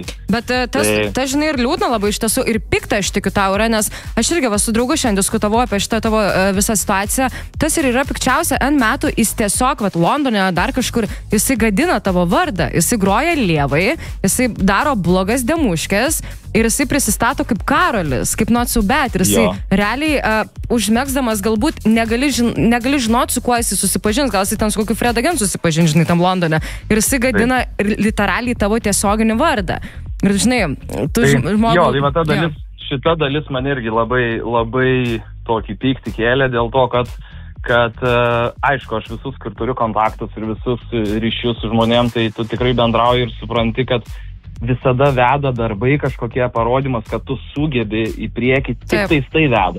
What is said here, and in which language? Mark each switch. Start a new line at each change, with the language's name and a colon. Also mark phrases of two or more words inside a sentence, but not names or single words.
Lithuanian: Bet tas, žinai, ir liūdna labai iš tiesų, ir pikta aš tikiu tau yra, nes aš irgi su draugu šiandien diskutavau apie šitą tavo visą situaciją. Tas ir yra pikčiausia, N metų jis tiesiog, Londone, dar kažkur, jisai gadina tavo vardą, jisai groja lievai, jisai daro blogas demuškės ir jisai prisistato kaip Karolis, kaip not so bad, ir jisai realiai užmegzdamas galbūt negali žinoti, su kuo jisai susipažins, gal jisai ten su kokiu Fred Again susipažins, žinai, tam Londone, ir jisai gadina literaliai tavo tiesioginį vardą. Ir žinai, tu žmogų... Jo, tai šita dalis man irgi labai tokį pyktį kėlė dėl to, kad aišku, aš visus, kur turiu kontaktus ir visus ryšius su žmonėm, tai tu tikrai bendrauji ir supranti, kad visada veda darbai kažkokie parodymas, kad tu sugebi į priekį, tik tais tai veda.